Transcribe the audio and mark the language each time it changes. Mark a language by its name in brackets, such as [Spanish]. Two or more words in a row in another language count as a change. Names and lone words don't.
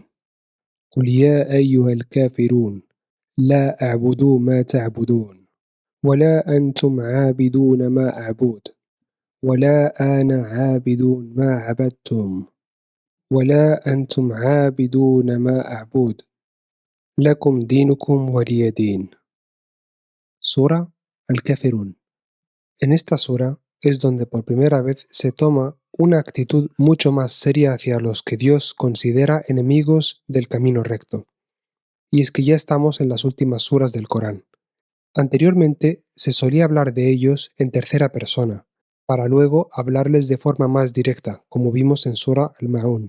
[Arabic] قل يا أيها الكافرون لا أعبد ما تعبدون ولا أنتم عابدون ما أعبد ولا أنا عابد ما عبدتم ولا أنتم عابدون ما أعبد لكم دينكم ولي دين. [Spanish] Sura Al-Kafirun. En esta sura es donde por primera vez se toma una actitud mucho más seria hacia los que Dios considera enemigos del camino recto. Y es que ya estamos en las últimas suras del Corán. Anteriormente se solía hablar de ellos en tercera persona, para luego hablarles de forma más directa, como vimos en Sura Al-Ma'un.